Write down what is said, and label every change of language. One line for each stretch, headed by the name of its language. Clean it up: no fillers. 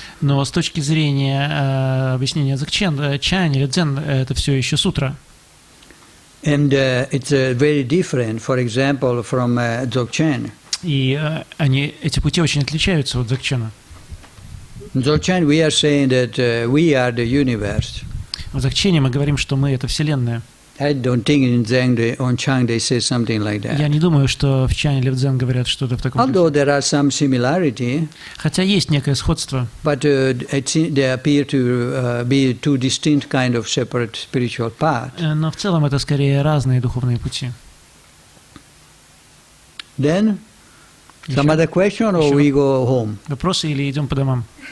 Russian: Но с точки зрения объяснения Дзogchen, чань или дзен – это все еще сутра.
English: And it's very different, for example, from Dzogchen.
Russian: И эти пути очень отличаются от Дзogchen.
English: In Dzogchen we are saying that we are the universe.
Russian: В Dzogchen мы говорим, что мы – это Вселенная.
English: I don't think in Zen on Chang they say something like that.
Russian: Я не думаю, что в чане или в дзен говорят что-то в таком
English: Although
Russian: духе.
English: there are some similarity,
Russian: Хотя есть некое сходство,
English: but they appear to be two distinct kind of separate spiritual paths.
Russian: но в целом это скорее разные духовные пути.
English: Then, some other question or
Russian: Еще?
English: we go home?
Russian: Вопросы или идем по домам?